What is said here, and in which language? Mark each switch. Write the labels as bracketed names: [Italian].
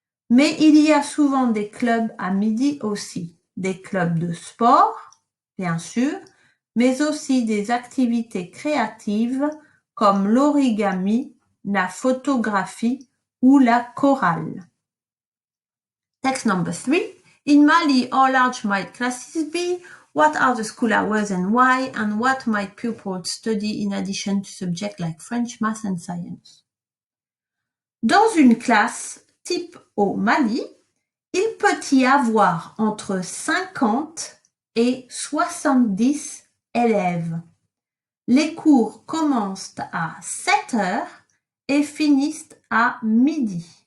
[French] Mais il y a souvent des clubs à midi aussi, des clubs de sport, bien sûr, mais aussi des activités créatives comme l'origami, la photographie ou la chorale. [English] Text number 3. In Mali, how large might classes be? What are the school hours and why? And what might pupils study in addition to subjects like French, math and science? [French] Dans une classe type au Mali, il peut y avoir entre 50 et 70 élèves. Les cours commencent à 7 heures et finissent à midi.